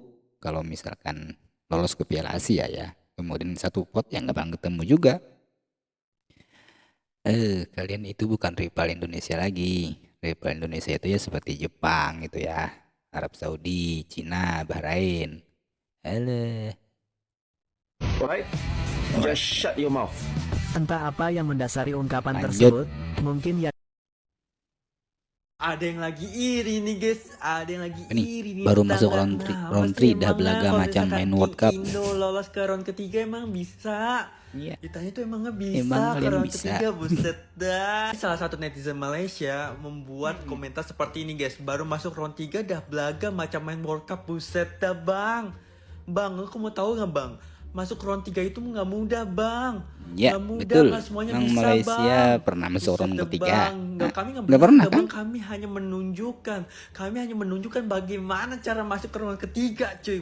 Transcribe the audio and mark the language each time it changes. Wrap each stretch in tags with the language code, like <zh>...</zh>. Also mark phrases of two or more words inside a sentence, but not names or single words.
<id>Kalau misalkan lolos ke Piala Asia ya, kemudian satu pot yang nggak bakal ketemu juga. Kalian itu bukan rival Indonesia lagi. Rival Indonesia itu ya seperti Jepang gitu ya, Arab Saudi, Cina, Bahrain.</id> <en>Right? Just shut your mouth.</en> <id>Entah apa yang mendasari ungkapan tersebut, mungkin ya. Ada yang lagi iri nih guys, ada yang lagi iri nih.</id> <ms>Baru masuk round 3 dah belaga macam main World Cup.</ms> <id>Indo lolos ke round ketiga emang bisa. Ditanya tuh emang bisa emang ke round bisa. ketiga, buset dah. Salah satu netizen Malaysia membuat komentar seperti ini guys.</id> <ms>Baru masuk round 3 dah belaga macam main World Cup,</ms> <id>buset dah bang. Bang, aku mau tahu nggak bang? masuk round 3 itu nggak mudah bang. Ya, Nggak mudah, betul. nggak semuanya Memang bisa Malaysia bang. pernah masuk Buset round dah, ketiga. bang. Nah, Kami nggak nggak pernah, pernah bang. kan? Kami hanya menunjukkan bagaimana cara masuk ke round ketiga, cuy.</id>